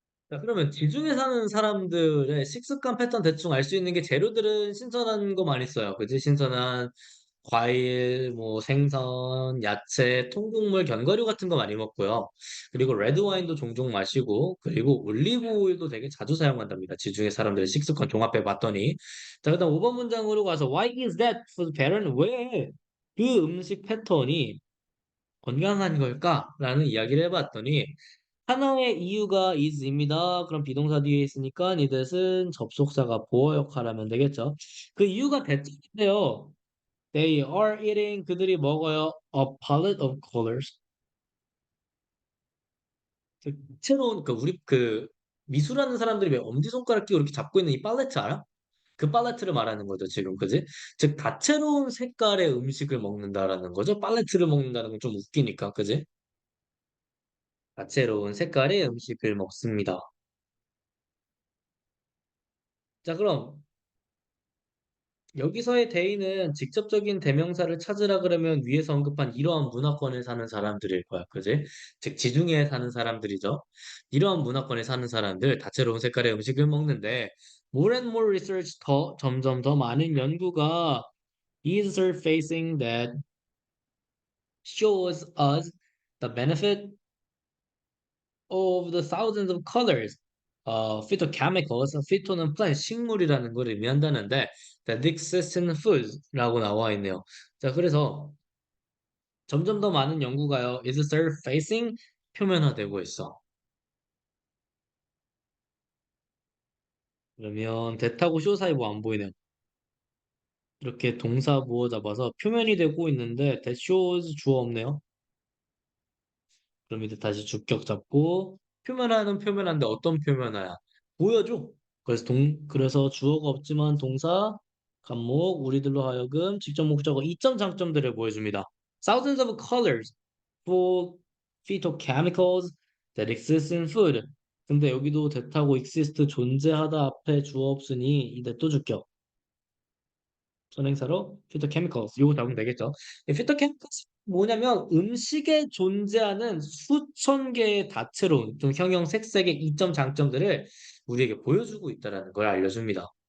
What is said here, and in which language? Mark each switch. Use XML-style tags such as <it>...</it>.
<ko>자, 그러면 지중해 사는 사람들의 식습관 패턴 대충 알 수 있는 게 재료들은 신선한 거 많이 써요. 그지? 신선한 과일, 뭐 생선, 야채, 통곡물, 견과류 같은 거 많이 먹고요. 그리고 레드 와인도 종종 마시고, 그리고 올리브 오일도 되게 자주 사용한답니다. 지중해 사람들의 식습관 종합해 봤더니. 자, 그다음 5번 문장으로 가서</ko> <en>Why is that for the parent?</en> <ko>왜 그 음식 패턴이 건강한 걸까? 라는 이야기를 해봤더니 하나의 이유가 is입니다. 그럼 비동사 뒤에 있으니까 이것은 접속사가 보어 역할하면 되겠죠. 그 이유가 대체인데요.</ko> <en>They are eating</en> <ko>그들이 먹어요.</ko> <en>A palette of colors.</en> <ko>그 새로운 그 우리 그 미술하는 사람들이 왜 엄지손가락 끼고 이렇게 잡고 있는 이 팔레트 알아? 그 팔레트를 말하는 거죠, 지금. 그지? 즉 다채로운 색깔의 음식을 먹는다라는 거죠. 팔레트를 먹는다는 건 좀 웃기니까. 그지? 다채로운 색깔의 음식을 먹습니다. 자, 그럼 여기서의 대의는 직접적인 대명사를 찾으라 그러면 위에서 언급한 이러한 문화권에 사는 사람들일 거야. 그지? 즉, 지중해에 사는 사람들이죠. 이러한 문화권에 사는 사람들, 다채로운 색깔의 음식을 먹는데, more and more research 점점 더 많은 연구가</ko> <en>is surfacing that shows us the benefit of the thousands of colors. phytochemicals, phyto는 plant,</en> <ko>식물이라는 걸 의미한다는데</ko> <en>that exist in foods</en> <ko>라고 나와 있네요. 자, 그래서 점점 더 많은 연구가요,</ko> <en>is surfacing</en> <ko>표면화되고 있어. 그러면 대타고 쇼 사이 뭐 안 보이네요. 이렇게 동사 부어 잡아서 표면이 되고 있는데 that shows 주어 없네요. 그럼 이제 다시 주격 잡고 표면화는 표면화인데 어떤 표면화야? 보여줘. 그래서 주어가 없지만 동사, 간목, 우리들로 하여금 직접 목적어 이점 장점들을 보여줍니다.</ko> <en>Thousands of colors for phytochemicals that exist in food.</en> <ko>근데 여기도 대타고 exist 존재하다 앞에 주어 없으니 이제 또 주격. 선행사로 phytochemicals 요거 잡으면 되겠죠. 이 phytochemicals 뭐냐면 음식에 존재하는 수천 개의 다채로운 좀 형형 색색의 이점 장점들을 우리에게 보여주고 있다는 걸 알려줍니다.</ko>